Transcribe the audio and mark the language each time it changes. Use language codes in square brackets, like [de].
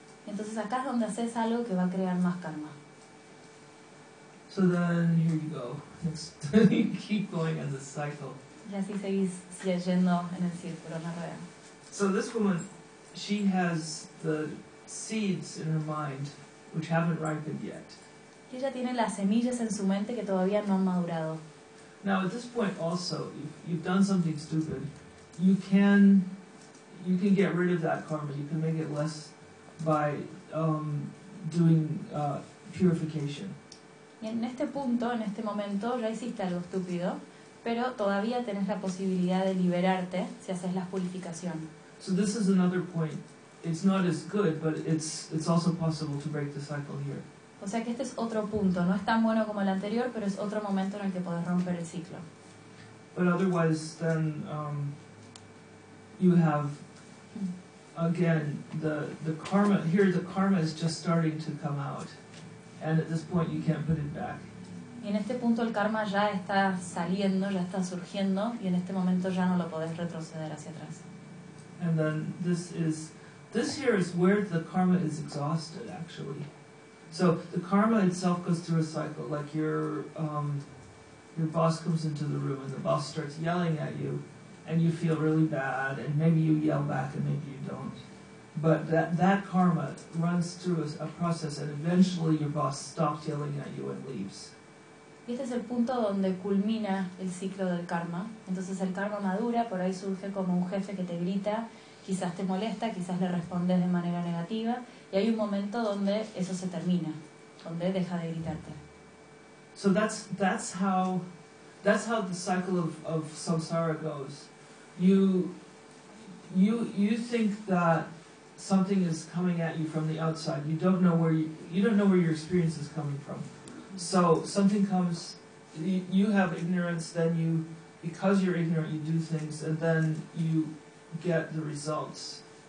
[es] Entonces acá es donde haces algo que va a crear más karma. [en] So then here you go. You keep going as a cycle. [es] Y así seguís yendo en el círculo, en la rueda. [en] So this woman, she has the seeds in her mind which haven't ripened yet. [es] Y ella tiene las semillas en su mente que todavía no han madurado. [en] Now at this point also, you've done something stupid, you can get rid of that karma, you can make it less by doing purification. [es] Y en este punto, en este momento, ya hiciste algo estúpido, pero todavía tenés la posibilidad de liberarte si haces la purificación. [en] So this is another point. It's not as good, but it's also possible to break the cycle here. [es] O sea que este es otro punto. No es tan bueno como el anterior, pero es otro momento en el que podés romper el ciclo. [en] But otherwise, then you have again the karma. Here, the karma is just starting to come out, and at this point, you can't put it back. [es] Y en este punto el karma ya está saliendo, ya está surgiendo, y en este momento ya no lo podés retroceder hacia atrás. [en] And then this here is where the karma is exhausted, actually. So the karma itself goes through a cycle, like your boss comes into the room and the boss starts yelling at you, and you feel really bad, and maybe you yell back and maybe you don't. But that karma runs through a process, and eventually your boss stops yelling at you and leaves. [es] Y este es el punto donde culmina el ciclo del karma. Entonces el karma madura, por ahí surge como un jefe que te grita, quizás te molesta, quizás le respondes de manera negativa, y hay un momento donde eso se termina, donde deja de gritarte. [en] So that's how the cycle of samsara goes. You think that something is coming at you from the outside. You don't know where your experience is coming from. So something comes, you have ignorance, then you, because you're ignorant, you do things, and then you get the results.